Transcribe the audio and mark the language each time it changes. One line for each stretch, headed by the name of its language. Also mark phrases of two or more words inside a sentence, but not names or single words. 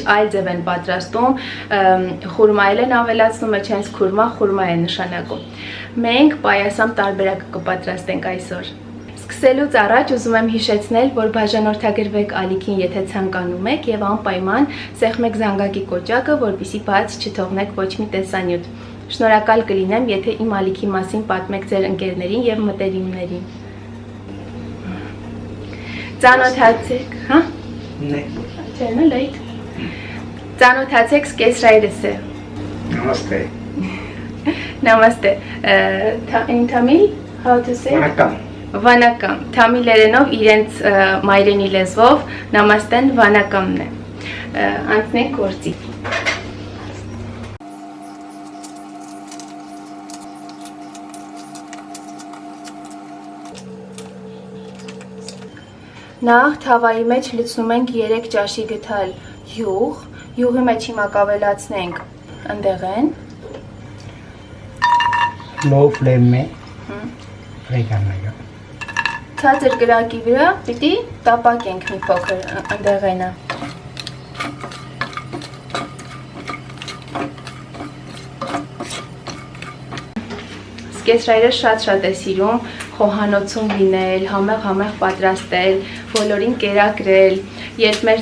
Armenian: այլ ձև են պատրաստում, խուրմայել են ավելացնում, մեջ հենց խուրմա է նշանակում։ Մենք պայասամ տարբերակը կպատրաստենք այսօր։ Սկսելուց առաջ ուզում եմ հիշեցնել, որ բաժանորդագրվեք ալիքին, եթե ցանկանում եք, եւ անպայման սեղմեք զանգակի կոճակը, որպեսզի բաց չթողնեք ոչ մի տեսանյութ։ Շնորհակալ կլինեմ, եթե իմ ալիքի մասին պատմեք ձեր ընկերներին եւ մտերիմներին։ Ծանոթացեք, հա? Né. Չեն լայք։ Ծանոթացեք սկեսրայրս է։
Hindi: Namaste.
English: Namaste. In Tamil, how to say?
Tamil: Vanakkam.
Armenian: Վանակամ, թամիլերենով իրենց մայրենի լեզվով նամաստեն վանակամն է, անցնենք գործի։ Նախ թավայի մեջ լցնում ենք 3 ճաշի գթալ յուղ, յուղի մեջ հիմա կավելացնենք ընդեղեն։
English: Low flame
Hindi: में fry करना है।
Armenian: Ցածր կրակի վրա պիտի տապակենք մի փոքր ընդեղենը։ Սկեսրայրը շատ է սիրում խոհանոցում լինել, համեղ պատրաստել, բոլորին կերակրել, երբ մեր